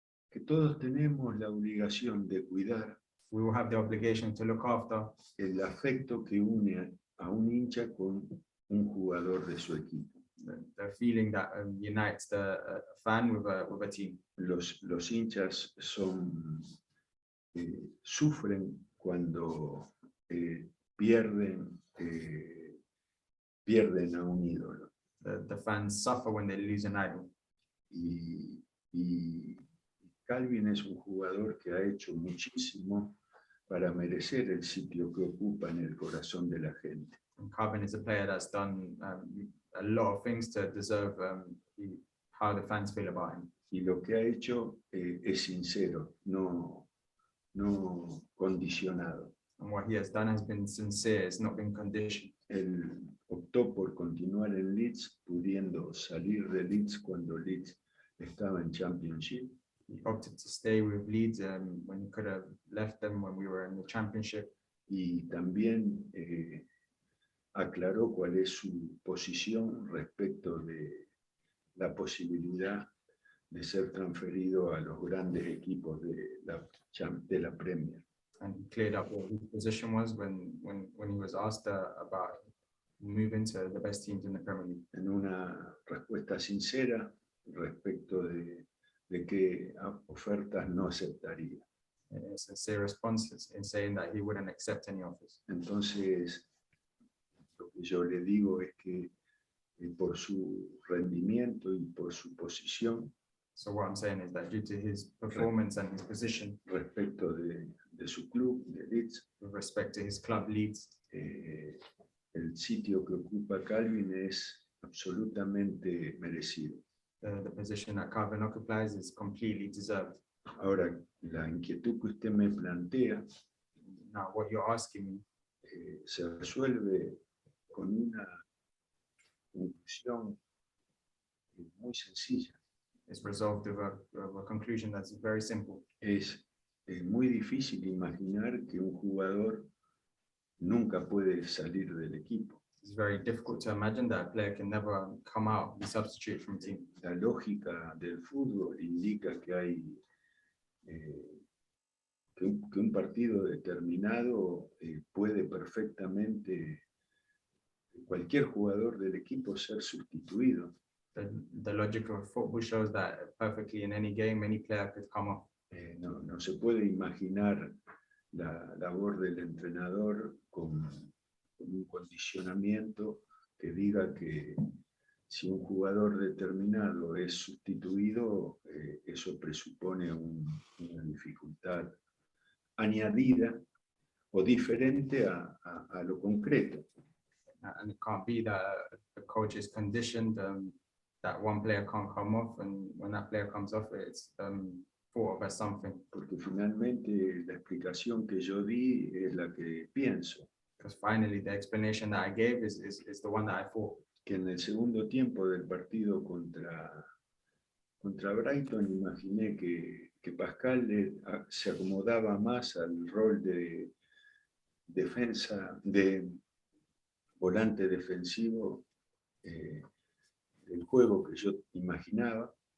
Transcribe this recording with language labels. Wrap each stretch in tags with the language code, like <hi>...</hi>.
<es>Que todos tenemos la obligación de cuidar</es> <en>we will have the obligation to look after</en> <es>el afecto que une a un hincha con un jugador de su equipo.</es> <en>the feeling that unites the fan with a team.</en> <es>Los hinchas sufren cuando pierden a un ídolo.</es> <en>The fans suffer when they lose an idol.</en> <es>Y Calvin es un jugador que ha hecho muchísimo para merecer el sitio que ocupa en el corazón de la gente.</es> <en>And Calvin is a player that's done a lot of things to deserve how the fans feel about him.</en> <es>Y lo que ha hecho es sincero, no condicionado.</es> <en>And what he has done has been sincere, it's not been conditioned.</en> <es>Él optó por continuar en Leeds, pudiendo salir de Leeds cuando Leeds estaba en Championship.</es> <en>He opted to stay with Leeds when he could have left them when we were in the Championship.</en> <es>Y también aclaró cuál es su posición respecto de la posibilidad de ser transferido a los grandes equipos de la Premier.</es> <en>And he cleared up what his position was when he was asked about moving to the best teams in the Premier League.</en> <es>En una respuesta sincera respecto de qué ofertas no aceptaría.</es> <en>A sincere response in saying that he wouldn't accept any offers.</en> <es>Entonces, lo que yo le digo es que por su rendimiento y por su posición,</es> <en>So what I'm saying is that due to his performance and his position</en> <es>respecto de su club, de Leeds,</es> <en>with respect to his club Leeds,</en> <es>el sitio que ocupa Calvin es absolutamente merecido.</es> <en>the position that Calvin occupies is completely deserved.</en> <es>Ahora, la inquietud que usted me plantea</es> <en>Now, what you're asking me</en> <es>se resuelve con una conclusión muy sencilla.</es> <en>is resolved with a conclusion that's very simple.</en> <es>Es muy difícil imaginar que un jugador nunca puede salir del equipo.</es> <en>It's very difficult to imagine that a player can never come out, be substituted from a team.</en> <es>La lógica del fútbol indica que hay que un partido determinado puede perfectamente cualquier jugador del equipo ser sustituido.</es> <en>The logic of football shows that perfectly in any game, any player could come off.</en> <es>No se puede imaginar la labor del entrenador con un condicionamiento que diga que si un jugador determinado es sustituido, eso presupone una dificultad añadida o diferente a lo concreto.</es> <en>And it can't be that the coach is conditioned that one player can't come off, and when that player comes off, it's thought of as something.</en> <es>Porque finalmente la explicación que yo di es la que pienso.</es> <en>Because finally, the explanation that I gave is the one that I thought.</en> <es>Que en el segundo tiempo del partido contra Brighton imaginé que Pascal se acomodaba más al rol de defensa, de volante defensivo del juego que yo imaginaba,</es>